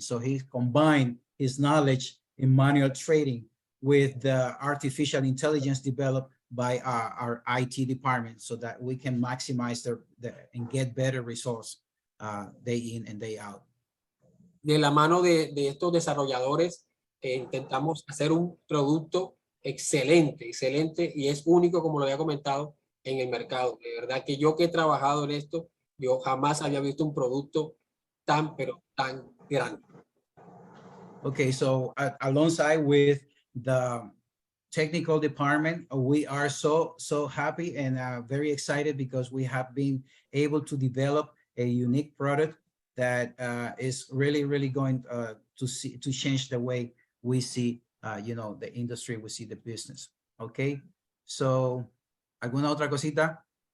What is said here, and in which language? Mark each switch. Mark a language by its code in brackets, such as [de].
[en] So he combined his knowledge in manual trading with the artificial intelligence developed by our IT department, so that we can maximize and get better results day in and day out. [es] De la mano de estos desarrolladores, intentamos hacer un producto excelente y es único, como lo había comentado, en el mercado. De verdad que yo que he trabajado en esto, yo jamás había visto un producto pero tan grande. [en] Okay, so alongside with the technical department, we are so happy and very excited because we have been able to develop a unique product that is really going to change the way we see the industry, we see the business. Okay, so [es] ¿alguna otra cosita?